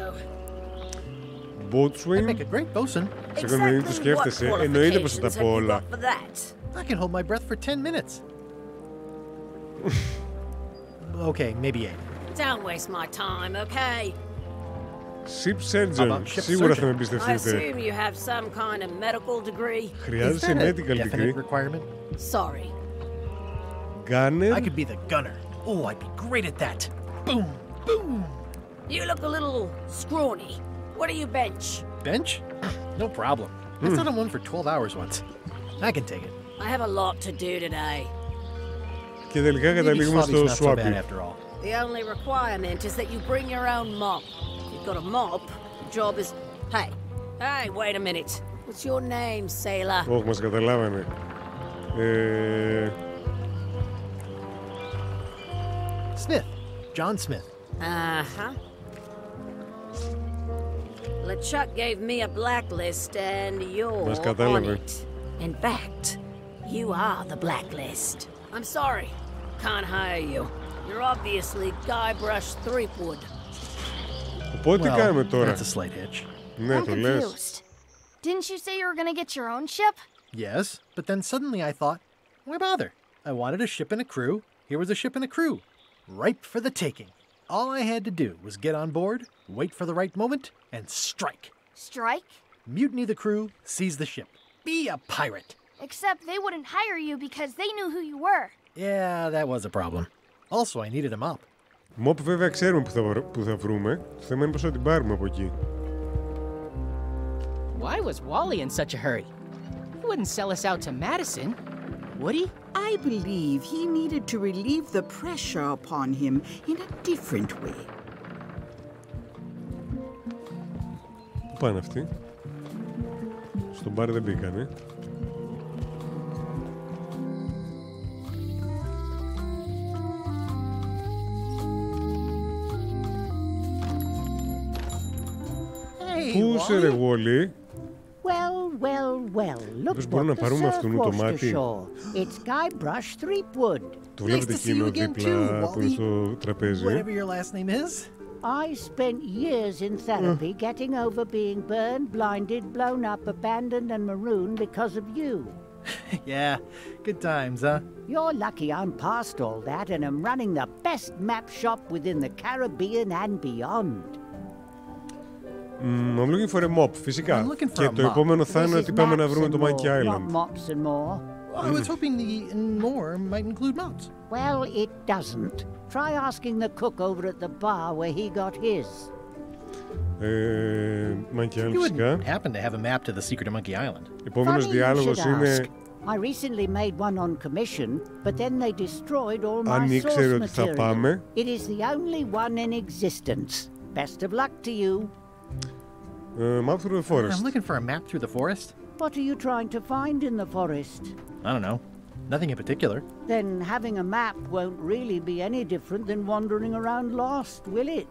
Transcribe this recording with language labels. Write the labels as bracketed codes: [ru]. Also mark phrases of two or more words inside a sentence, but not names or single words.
[en] Boatswain. I'd make a great bosun. Exactly what qualifications have you got for that? I can hold my breath for 10 minutes. Okay, maybe 8. Don't waste my time, okay? Ship surgeon. [el] Σίγουρα θα με εμπιστευτείτε. [en] I assume you have some kind of medical degree. [el] Χρειάζεσαι [en] medical degree. Requirement? Sorry. Gunner? I could be the gunner. Oh, I'd be great at that. Boom, boom. You look a little scrawny. What do you bench? Bench? No problem. I sat on one for 12 hours once. I can take it. I have a lot to do today. [el] Και τελικά καταλήγουμε στο swapping. [en] The only requirement is that you bring your own mop. If you've got a mop, the job is... Hey, wait a minute. What's your name, sailor? [el] Όχι, μας καταλάβανε. [en] Smith. John Smith. Uh-huh. LeChuck gave me a blacklist and you're on it. In fact, you are the blacklist. I'm sorry, can't hire you. You're obviously Guybrush Threepwood. [el] Οπότε τι κάνουμε τώρα? [en] That's a slight hitch. [el] Ναι, το λες. [en] Didn't you say you were gonna get your own ship? Yes, but then suddenly I thought, why bother? I wanted a ship and a crew. Here was a ship and a crew. Ripe for the taking. All I had to do was get on board, wait for the right moment, and strike. Strike? Mutiny the crew, seize the ship. Be a pirate. Except they wouldn't hire you because they knew who you were. Yeah, that was a problem. Also, I needed a mop. [el] Mop βέβαια ξέρουμε που θα βρούμε. Το θέμα είναι πώς θα την πάρουμε από εκεί. [en] Why was Wally in such a hurry? He wouldn't sell us out to Madison, would he? I believe he needed to relieve the pressure upon him in a different way. [el] Πού πάνε αυτοί? Στον μπαρ δεν μπήκανε. Πού είσαι ρε Wally? [en] Well, look [el] μπορούμε να [en] what [el] πάρουμε [en] the [el] αυτόν το μάτι? [en] It's Guybrush Threepwood. [el] Το βλέπετε εκείνο δίπλα που είναι στο τραπέζι? [en] Whatever your last name is. I spent years in therapy getting over being burned, blinded, blown up, abandoned and marooned because of you. Yeah, good times, huh? You're lucky I'm past all that and am running the best map shop within the Caribbean and beyond. I'm looking for a mop, [el] φυσικά. Και το επόμενο θα είναι ότι πάμε να βρούμε το Monkey Island. [en] Mops and more. I was hoping the more might include mops. Well, it doesn't. Try asking the cook over at the bar where he got his. Monkey Island, You [el] φυσικά. [en] wouldn't happen to have a map to the secret of Monkey Island. [el] Επόμενος διάλογος είναι... [en] I recently made one on commission, but then they destroyed all my [el] Αν ήξερε [en] source [el] ότι θα [en] material. [el] πάμε... [en] It is the only one in existence. Best of luck to you. Map through the forest. I'm looking for a map through the forest. What are you trying to find in the forest? I don't know. Nothing in particular. Then having a map won't really be any different than wandering around lost, will it?